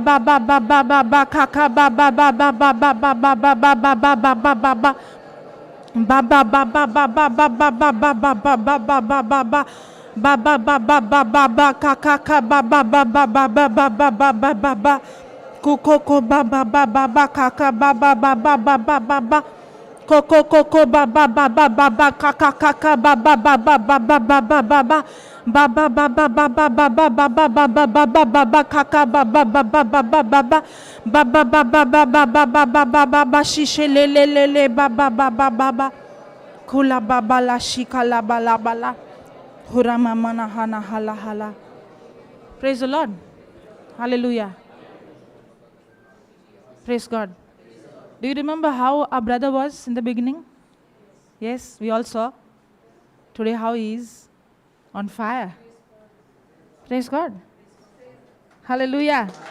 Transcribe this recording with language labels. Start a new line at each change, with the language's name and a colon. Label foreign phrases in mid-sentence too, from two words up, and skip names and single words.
English: baba baba baba kaka baba baba baba baba baba baba baba Baba baba baba baba baba baba baba baba baba baba baba kaka baba baba baba baba baba kukoko baba baba kaka baba baba baba baba Koko koko ba ba ba ba ba ba kaka kaka ba ba ba ba ba ba ba ba ba ba. Ba ba ba ba ba ba ba ba ba ba ba ba ba ba ba ba kaka ba ba ba ba ba ba ba ba. Ba ba ba ba ba ba ba ba ba ba ba ba shishe le le le le ba ba ba ba ba ba. Kula ba ba la shika la ba la ba la. Hura mama na hana hala hala. Praise the Lord. Hallelujah. Praise God. Do you remember how our brother was in the beginning? Yes, we all saw. Today how he is on fire. Praise God. Hallelujah.